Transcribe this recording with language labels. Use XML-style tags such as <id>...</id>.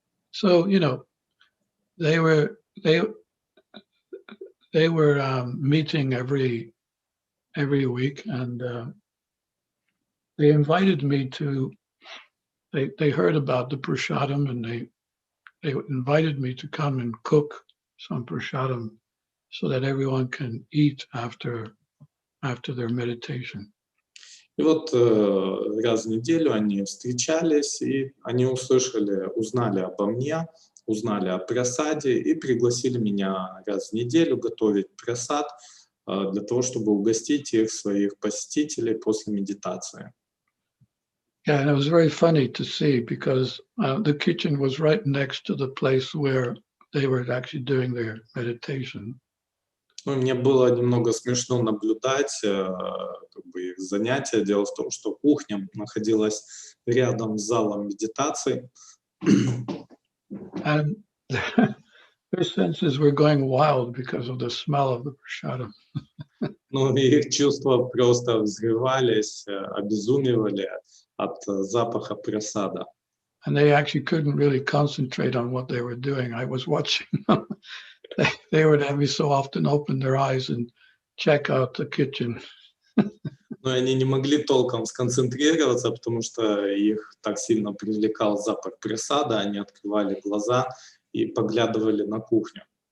<en>So, you know, they were meeting every week, and they invited me to. They heard about the prasadam, and they invited me to come and cook some prasadam so that everyone can eat after their meditation.</en> <ru>И вот раз в неделю они встречались, и они узнали обо мне, узнали о прасаде и пригласили меня раз в неделю готовить прасад для того, чтобы угостить своих посетителей после медитации.</ru> <en>Yeah, and it was very funny to see because the kitchen was right next to the place where they were actually doing their meditation.</en> <ru>Ну, мне было немного смешно наблюдать их занятия. Дело в том, что кухня находилась рядом с залом медитации.</ru> <en>And their senses were going wild because of the smell of the prasadam.</en> <ru>Ну, их чувства просто взрывались, обезумевали от запаха прасада.</ru> <en>And they actually couldn't really concentrate on what they were doing. I was watching them. They would every so often open their eyes and check out the kitchen.</en> <ru>Но они не могли толком сконцентрироваться, потому что их так сильно привлекал запах прасада. Они открывали глаза и поглядывали на кухню.</ru>